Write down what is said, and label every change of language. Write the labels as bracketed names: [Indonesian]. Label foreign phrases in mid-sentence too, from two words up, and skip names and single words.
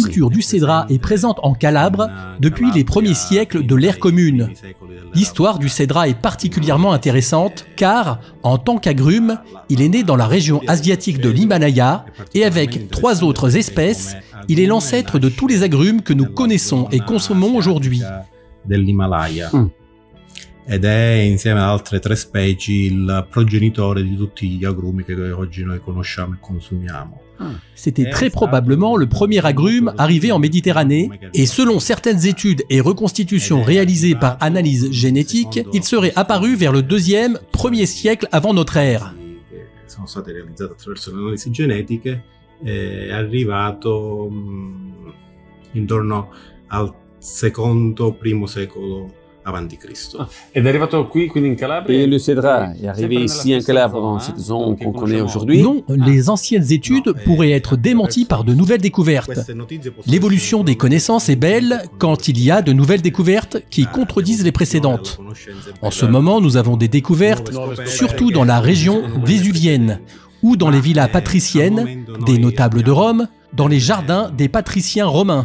[French] La culture du cédra est présente en Calabre depuis les premiers siècles de l'ère commune. L'histoire du cédra est particulièrement intéressante car, en tant qu'agrume, il est né dans la région asiatique de l'Himalaya et avec 3 autres espèces, il est l'ancêtre de tous les agrumes que nous connaissons et consommons aujourd'hui. [Italian] Dell'Himalaya. Ed è, insieme ad altre 3 specie, il progenitore di tutti gli agrumi che oggi noi conosciamo e consumiamo. [French] C'était très probablement le premier agrume arrivé en Méditerranée, et selon certaines études et reconstitutions réalisées par analyse génétique, il serait apparu vers le 2e, 1er siècle avant notre ère. [Italian] Sono state realizzate attraverso le analisi genetiche, è arrivato intorno al secondo-primo secolo avanti Cristo. Ed è arrivato qui, quindi in Calabria. [French] Et le cédra est arrivé ici en Calabre, dans cette zone qu'on connaît aujourd'hui. Non, les anciennes études pourraient être démenties par de nouvelles découvertes. L'évolution des connaissances est belle quand il y a de nouvelles découvertes qui contredisent les précédentes. En ce moment, nous avons des découvertes, surtout dans la région vésuvienne, ou dans les villas patriciennes, des notables de Rome, dans les jardins des patriciens romains.